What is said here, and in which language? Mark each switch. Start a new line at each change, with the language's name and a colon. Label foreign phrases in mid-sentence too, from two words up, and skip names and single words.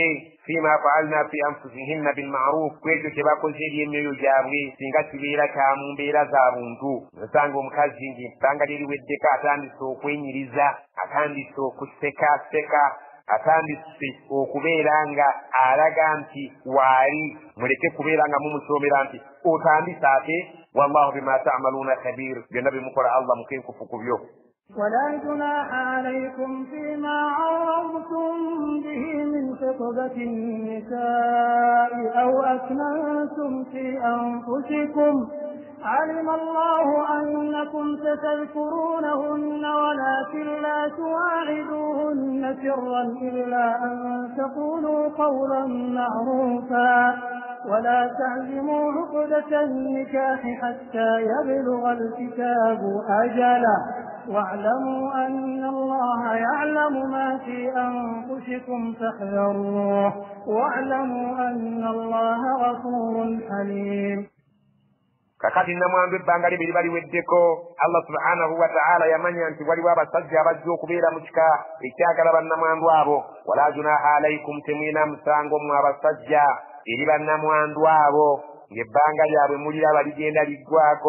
Arabic: فيما فعلن في أنفسهن بالمعروف
Ganda: kwekyo kye bakoze eri emyoyo gyabwe singa kibeera kya mu mbeera za buntu nosanga omukazi ng'ebbanga lye liweddeko atandise okwenyiriza atandise okusekaseka atandise okubeera nga alaga nti waali muleke kubeera nga mumusoomera nti otandise ate
Arabic: والله بما تعملون خبير
Ganda: byonna bimukola Allah mukenkufu ku byo.
Arabic: ولا جناح عليكم فيما عرضتم به من خطبة النساء أو أكننتم في أنفسكم علم الله أنكم ستذكرونهن ولكن لا تواعدوهن سرا إلا أن تقولوا قولا معروفا ولا تعزموا عقدة النكاح حتى يبلغ الكتاب أجله واعلموا أن الله يعلم ما في أنفسكم فاحذروه واعلموا أن الله غفور حليم.
Ganda: kakati nnamwandu ebbanga libiri baliweddeko
Arabic: الله سبحانه وتعالى
Ganda: yamanya nti waliwo abasajja abajja okubeera mu kika ekyagala bannamwandu abo
Arabic: ولا جناح عليكم
Ganda: temwina musango mu abasajja eri bannamwandu abo ng'ebbanga lyabwe muliraba ligenda liggwako